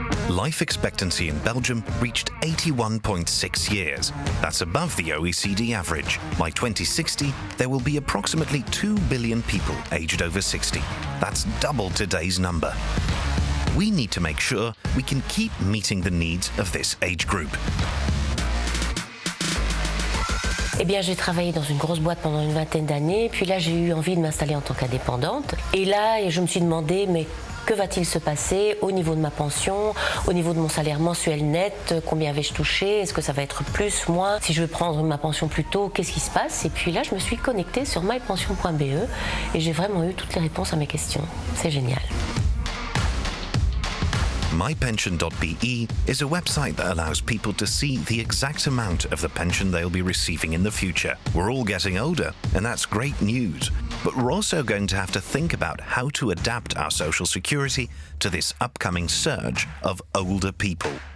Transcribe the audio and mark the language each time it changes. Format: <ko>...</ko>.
<en>Life expectancy in Belgium reached 81.6 years. That's above the OECD average. By 2060, there will be approximately 2 billion people aged over 60. That's double today's number. We need to make sure we can keep meeting the needs of this age group.</en> <fr>Eh bien, j'ai travaillé dans une grosse boîte pendant une vingtaine d'années, puis là, j'ai eu envie de m'installer en tant qu'indépendante. Et là, je me suis demandé, mais que va-t-il se passer au niveau de ma pension, au niveau de mon salaire mensuel net, combien vais-je toucher, est-ce que ça va être plus, moins, si je veux prendre ma pension plus tôt, qu'est-ce qui se passe? Et puis là, je me suis connectée sur mypension.be et j'ai vraiment eu toutes les réponses à mes questions. C'est génial.</fr> <en>mypension.be is a website that allows people to see the exact amount of the pension they'll be receiving in the future. We're all getting older, and that's great news. But we're also going to have to think about how to adapt our social security to this upcoming surge of older people.</en>